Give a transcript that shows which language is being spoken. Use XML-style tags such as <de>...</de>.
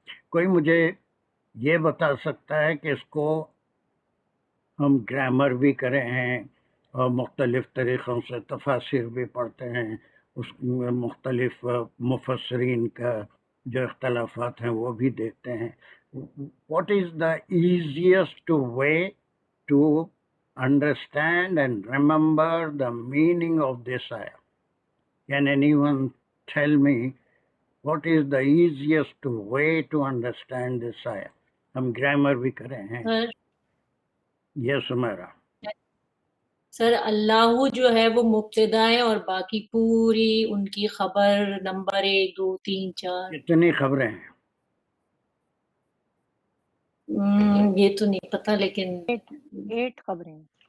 <ur>کوئی مجھے یہ بتا سکتا ہے کہ اس کو ہم گرامر بھی کرے ہیں اور مختلف طریقوں سے تفاسیر بھی پڑھتے ہیں، اس میں مختلف مفسرین کا جو اختلافات ہیں وہ بھی دیکھتے ہیں.</ur> <en>What is the easiest way to understand and remember the meaning of this ayah? Can anyone tell me what is the easiest way to understand this ayah?</en> <ur>ہم گرامر بھی کرے ہیں. یس میرا سر، اللہ جو ہے وہ مبتدا ہے اور باقی پوری ان کی خبر نمبر 1 2 3 4. کتنی خبریں ہیں؟ یہ تو نہیں پتا، لیکن 8 خبریں ہیں.</ur>